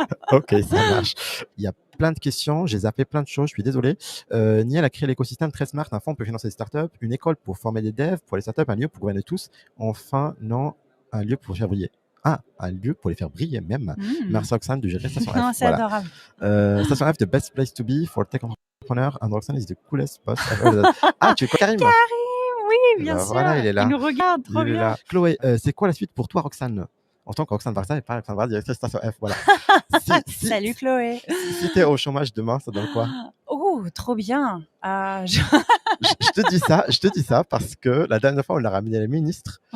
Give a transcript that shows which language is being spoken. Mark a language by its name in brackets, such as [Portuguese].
[French] Ok, ça marche. Il y a plein de questions, j'ai zappé plein de choses, je suis désolé. Niel a créé l'écosystème très smart, un fonds pour financer des startups, une école pour former des devs, pour les startups, un lieu pour gouverner tous. Enfin, non, un lieu pour faire briller. Ah, un lieu pour les faire briller même. Merci Roxane de gérer Station F. Non, c'est adorable. [English] Station F, the best place to be for tech entrepreneur, and Roxane is the coolest boss ever. [French] Ah, tu es Karim Karim, oui, bien sûr. Voilà, il est là. Il nous regarde, trop bien. Est là. Chloé, c'est quoi la suite pour toi, Roxane en tant que Roxane Varsa et pas Roxane Varsa, directrice Station F, voilà. Salut Chloé. Si t'es au chômage demain, ça donne quoi Oh, trop bien. Je te dis ça parce que la dernière fois, on l'a ramené à la ministre.